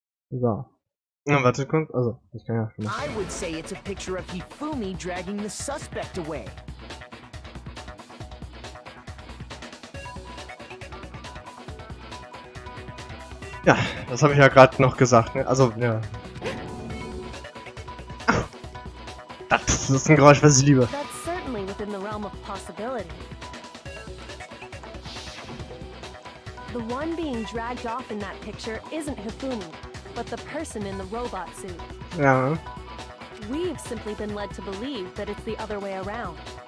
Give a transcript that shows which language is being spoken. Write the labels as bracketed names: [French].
[German] So. Na, warte kurz. Also, ich kann ja schon mal. [English] I would say it's a picture of Hifumi dragging the suspect away. [German] Ja, das habe ich ja gerade noch gesagt, ne? Also, ja. Das ist ein Geräusch, was ich liebe. [English] That's certainly within the realm of possibility. The one being dragged off in that picture isn't Hifumi, but the person in the robot suit. [German] Ja. [English] We've simply been led to believe that it's the other way around.